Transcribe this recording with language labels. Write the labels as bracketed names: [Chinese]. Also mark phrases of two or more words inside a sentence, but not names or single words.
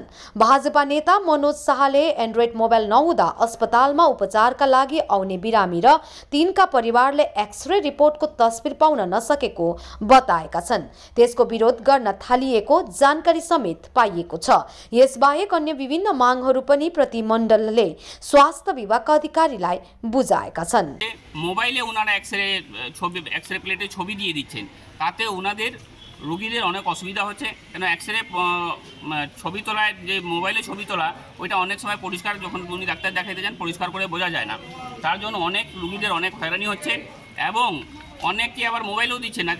[Nepali] भाजपा नेता मनोज शाहले एन्ड्रोइड मोबाइल नहुँदा अस्पतालमा उपचारका लागि आउने बिरामी र तिनका परिवारले एक्सरे रिपोर्टको तस्बिर पाउन नसकेको बताएका छन्। त्यसको विरोध गर्न थालिएको जानकारी समेत पाइएको छ। यसबाहेक अन्य विभिन्न मागहरू पनि प्रतिमण्डलले स्वास्थ्य विभागका अधिकारीलाई बुझाएका छन्। [Bangla] মোবাইলে ওনারা এক্সরে প্লেটে ছবি দিয়ে দিচ্ছেন, তাতে ওনাদের রোগীদের অনেক অসুবিধা হচ্ছে। কেন এক্সরে ছবি তোলায় যে মোবাইলে ছবি তোলা ওইটা অনেক সময় পরিষ্কার, যখন উনি ডাক্তার দেখাইতে যান পরিষ্কার করে বোঝা যায় না। তার জন্য অনেক রোগীদের অনেক হয়রানি হচ্ছে এবং অনেকে আবার মোবাইলও দিচ্ছে না।